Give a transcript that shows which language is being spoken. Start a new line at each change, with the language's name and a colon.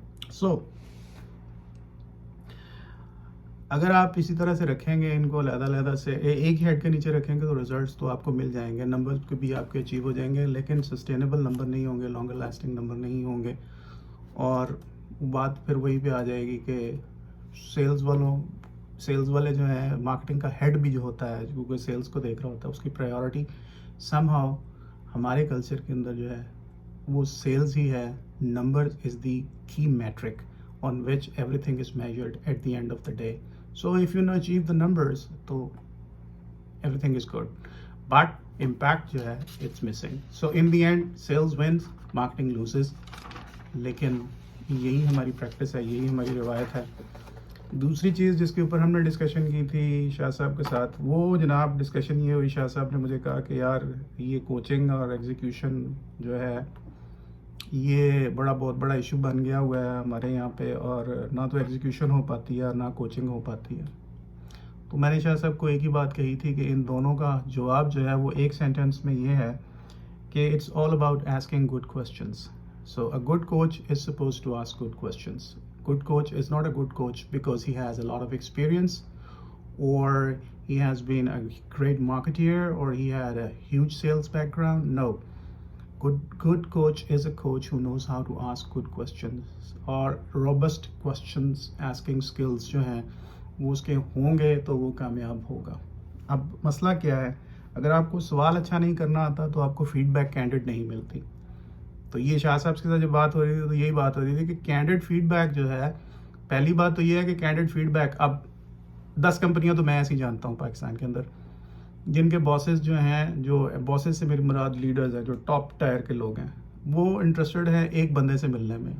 Urdu: سو اگر آپ اسی طرح سے رکھیں گے ان کو علیحدہ علیحدہ سے ایک ہیڈ کے نیچے رکھیں گے تو ریزلٹس تو آپ کو مل جائیں گے, نمبر بھی آپ کے اچیو ہو جائیں گے, لیکن سسٹینیبل نمبر نہیں ہوں گے, لانگر لاسٹنگ نمبر نہیں ہوں گے. اور بات پھر وہی پہ آ جائے گی کہ سیلز والے جو ہیں, مارکیٹنگ کا ہیڈ بھی جو ہوتا ہے, کیونکہ سیلز کو دیکھ رہا ہوتا ہے, اس کی پرائیورٹی سم ہاؤ ہمارے کلچر کے اندر جو ہے وہ سیلز ہی ہے.
English: Number is the key metric on which everything is measured at the end of the day. So if you achieve the numbers, so everything is good. But impact
Urdu: جو ہے
English: it's missing. So in the end, sales wins, marketing loses.
Urdu: لیکن یہی ہماری practice ہے, یہی ہماری روایت ہے. دوسری چیز جس کے اوپر ہم نے ڈسکشن کی تھی شاہ صاحب کے ساتھ, وہ جناب ڈسکشن یہ ہوئی, شاہ صاحب نے مجھے کہا کہ یار یہ کوچنگ اور ایگزیکیوشن جو ہے یہ بہت بڑا ایشو بن گیا ہوا ہے ہمارے یہاں پہ, اور نہ تو ایگزیکیوشن ہو پاتی ہے نہ کوچنگ ہو پاتی ہے. تو میں نے شاہ صاحب کو ایک ہی بات کہی تھی کہ ان دونوں کا جواب جو ہے وہ ایک سینٹینس میں یہ ہے کہ
English: It's all about asking good questions. So a good coach is suppose to ask good questions. Good coach is not a good coach because he has a lot of experience, or he has been a great marketeer, or he had a huge sales background. No. Good coach is a coach who knows how to ask good questions, or robust questions asking skills
Urdu: جو ہیں وہ اس کے ہوں گے تو وہ کامیاب ہوگا. اب مسئلہ کیا ہے, اگر آپ کو سوال اچھا نہیں کرنا آتا تو آپ کو فیڈ بیک کینڈیڈ نہیں ملتی. تو یہ شاہ صاحب کے ساتھ جب بات ہو رہی تھی تو یہی بات ہو رہی تھی کہ کینڈیڈ فیڈ بیک جو ہے, پہلی بات تو یہ ہے کہ کینڈیڈ فیڈ بیک, اب 10 کمپنیاں تو میں ایسی جانتا ہوں پاکستان کے اندر جن کے باسز جو ہیں, جو باسز سے میری مراد لیڈرز ہیں, جو ٹاپ ٹائر کے لوگ ہیں, وہ انٹرسٹڈ ہیں ایک بندے سے ملنے میں.